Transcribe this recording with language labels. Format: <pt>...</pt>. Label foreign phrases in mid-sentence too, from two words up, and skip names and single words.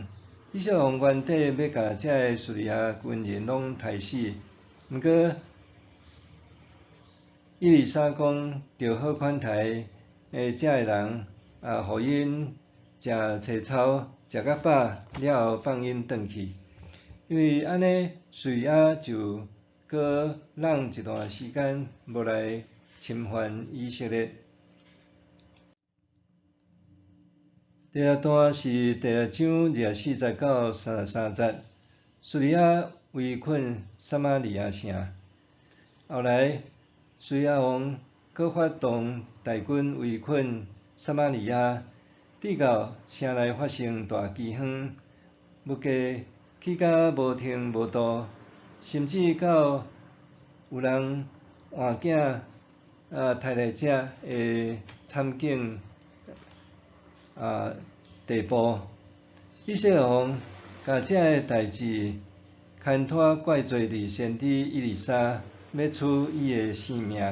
<nan>以色列王原底要甲遮个叙利亚军人拢杀死，毋过伊丽莎讲着好款待遮个人，互因食青草，食甲饱了后放因转去。因为安尼，叙利亚就搁让一段时间无来侵犯以色列。第二段是第二章24节到33节，叙利亚围困撒玛利亚城。后来，叙利亚王搁发动大军围困撒玛利亚，直到城内发生大饥荒，物价起甲无停无度，甚至到有人换囝杀来者的惨境地步。以色列王甲遮个代志牵拖怪罪伫先知伊丽莎，要取伊的性命。</nan>